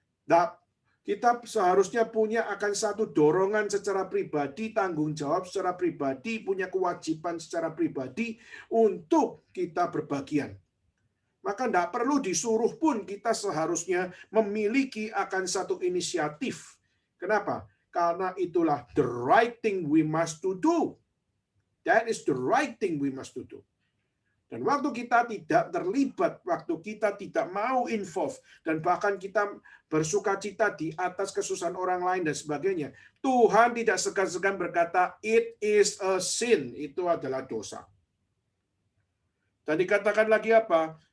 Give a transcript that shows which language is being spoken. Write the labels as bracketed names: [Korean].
[Indonesian] Nah, kita seharusnya punya akan satu dorongan secara pribadi, tanggung jawab secara pribadi, punya kewajiban secara pribadi untuk kita berbagian. Maka tidak perlu disuruh pun kita seharusnya memiliki akan satu inisiatif. Kenapa? Karena itulah [English] the right thing we must to do. That is the right thing we must to do. [Indonesian] Dan waktu kita tidak terlibat, waktu kita tidak mau involve, dan bahkan kita bersukacita di atas kesusahan orang lain dan sebagainya, Tuhan tidak segan-segan berkata, [English] it is a sin. [Indonesian] Itu adalah dosa. Dan dikatakan lagi apa?